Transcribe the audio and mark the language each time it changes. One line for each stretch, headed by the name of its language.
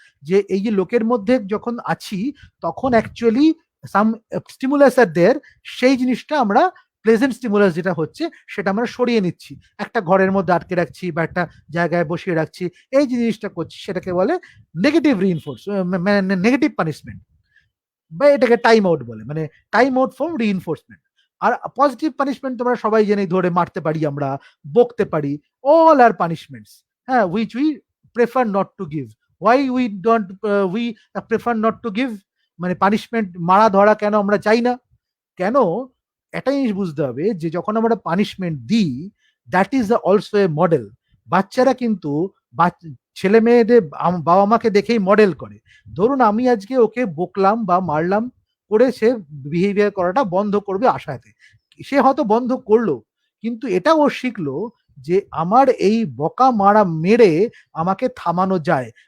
Bangla: যে এই যে লোকের মধ্যে যখন আছি তখন অ্যাকচুয়ালি সাম স্টিমুলাস আর দেয়ার, সেই জিনিসটা আমরা প্লেজেন্ট স্টিমুলাস যেটা হচ্ছে সেটা আমরা সরিয়ে নিচ্ছি, একটা ঘরের মধ্যে আটকে রাখছি বা একটা জায়গায় বসিয়ে রাখছি, এই জিনিসটা করছি, সেটাকে বলে নেগেটিভ রিইনফোর্স, মানে নেগেটিভ পানিশমেন্ট, বা এটাকে টাইম আউট বলে, মানে time out from reinforcement. আর positive punishment তোমরা সবাই জানি, ধরে মারতে পারি, আমরা বকতে পারি,
English: all are punishments,
Bangla: হ্যাঁ,
English: which we prefer not to give. Why we don't we prefer not to give?
Bangla: মানে পানিশমেন্ট, মারা ধরা কেন আমরা চাই না? কেন? একটা জিনিস বুঝতে হবে যে যখন আমরা পানিশমেন্ট দিই,
English: That is also a model.
Bangla: বাচ্চারা কিন্তু ছেলে মেয়েদের বাবা মাকে দেখেই মডেল করে। ধরুন আমি আজকে ওকে বকলাম বা মারলাম, করে সে বিহেভিয়ার করাটা বন্ধ করবে আশাতে, সে হয়তো বন্ধ করলো, কিন্তু এটা ও শিখলো যে আমার এই বকা মারা মেরে আমাকে থামানো যায়।